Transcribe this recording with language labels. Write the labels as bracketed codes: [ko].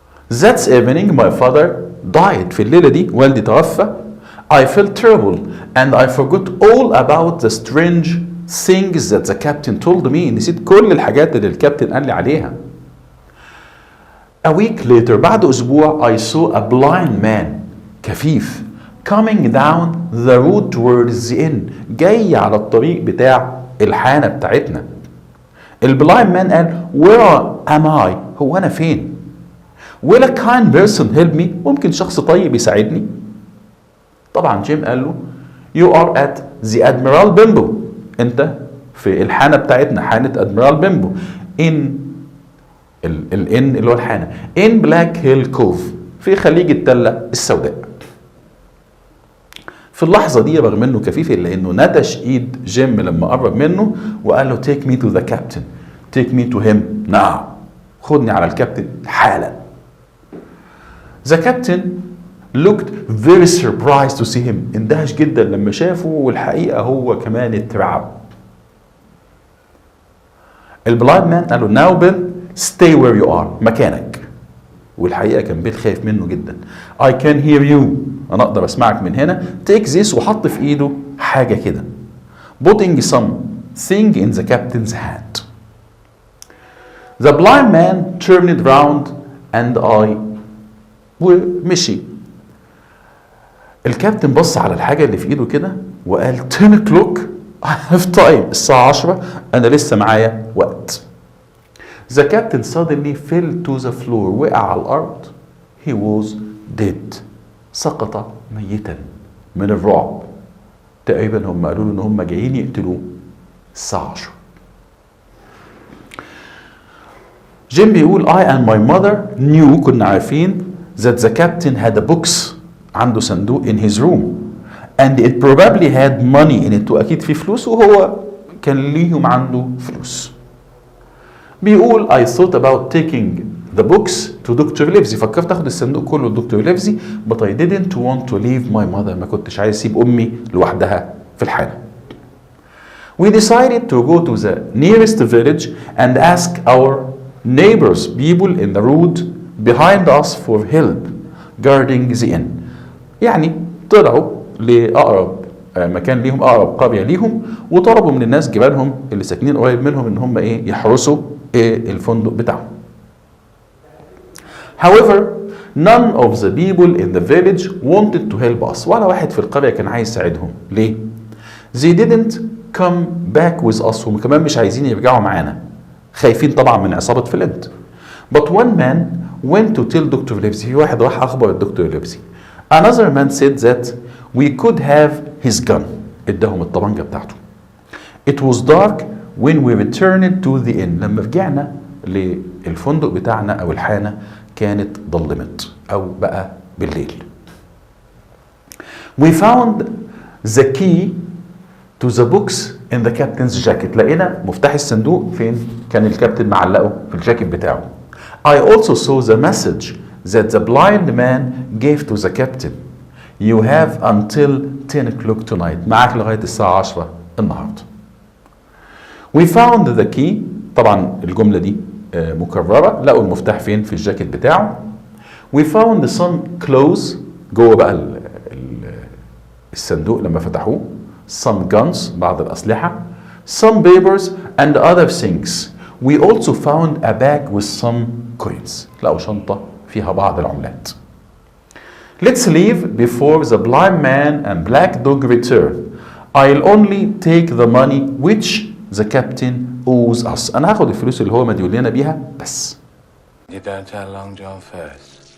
[en] That evening my father died. [ar] في الليلة دي والدي توفى. [en] I felt terrible and I forgot all about the strange things that the captain told me. [ar] نسيت كل الحاجات اللي الكابتن قال لي عليها. [en] A week later, [ar] بعد أسبوع [en] I saw a blind man كفيف coming down the road towards the inn. [ar] جاي على الطريق بتاع الحانة بتاعتنا. [en] البلايند مان قال where am I؟ [ar] هو أنا فين؟ [en] Will a kind person help me؟ [ar] ممكن شخص طيب يساعدني؟ طبعا جيم قال له [en] You are at the Admiral Bimbo. [ar] أنت في الحانة بتاعتنا، حانة أدميرال بيمبو. In الإن اللي هو الحانة. [en] In Black Hill Cove [ar] في خليج التلة السوداء. في اللحظة دي رغم إنه كفيف إلا إنه ندش إيد جيم لما قرب منه وقال له [en] Take me to the captain. Take me to him now. خدني على الكابتن حالا. The captain looked very surprised to see him. [ar] اندهش جدا لما شافه والحقيقة هو كمان اترعب. البلايند مان قال له [en] Now Bill stay where you are. [ar] مكانك. والحقيقة كان بيل خايف منه جدا. [en] I can hear you. أنا أقدر أسمعك من هنا. Take this [ar] وحط في إيده حاجة كده. [en] Putting something in the captain's hand. The blind man turned round and ومشي. [ar] الكابتن بص على الحاجة اللي في ايده كده وقال [en] 10 o'clock I have time. [ar] الساعة 10 أنا لسه معايا وقت. [en] The captain suddenly fell to the floor. [ar] وقع على الأرض. [en] He was dead. [ar] سقط ميتا من الرعب. تقريبا هم قالوا له إن هم جايين يقتلوه الساعة 10. [en] Jim بيقول I and my mother knew [ar] كنا عارفين [en] that the captain had a box [ar] عنده صندوق [en] in his room and it probably had money in it [ar] وأكيد في فلوس وهو كان ليهم عنده فلوس. بيقول [en] I thought about taking the books to Dr. Livesey. [ar] فكرت أخد الصندوق كله لدكتور ليفزي [en] but I didn't want to leave my mother. [ar] ما كنتش عايز أسيب أمي لوحدها في الحالة. [en] We decided to go to the nearest village and ask our neighbors, people in the road behind us for help guarding the inn. [ar] يعني طلعوا لأقرب مكان ليهم، أقرب قرية ليهم، وطلبوا من الناس جيرانهم اللي ساكنين قريب منهم إن هم يحرسوا الفندق بتاعهم. [en] However, none of the people in the village wanted to help us. [ar] ولا واحد في القرية كان عايز يساعدهم. ليه؟ [en] They didn't come back with us. [ar] هم كمان مش عايزين يرجعوا معانا. خايفين طبعا من عصابة فلنت. [en] But one man went to tell Dr. Livesey. [ar] في واحد راح أخبر الدكتور ليفزي. [en] Another man said that we could have his gun. [ar] اداهم الطبنجة بتاعته. [en] It was dark when we returned to the inn. [ar] لما رجعنا للفندق بتاعنا أو الحانة كانت ضلمت أو بقى بالليل. [en] We found the key to the books in the captain's jacket. [ar] لقينا مفتاح الصندوق فين؟ كان الكابتن معلقه في الجاكيت بتاعه. [en] I also saw the message that the blind man gave to the captain. You have until 10 o'clock tonight. [ar] معك لغاية الساعة 10 النهاردة. [en] We found the key. [ar] طبعا الجملة دي مكررة. لقوا المفتاح فين؟ في الجاكيت بتاعه. [en] We found some clothes. [ar] جوه بقى الصندوق لما فتحوه. [en] Some guns. [ar] بعض الأسلحة. [en] Some papers and other things. We also found a bag with some coins. [ar] لقوا شنطة فيها بعض العملات. [en] Let's leave before the blind man and black dog return. I'll only take the money which the captain owes us. [ar] أنا هاخد الفلوس اللي هو مديون لنا بيها بس. [en] You don't tell Long John first.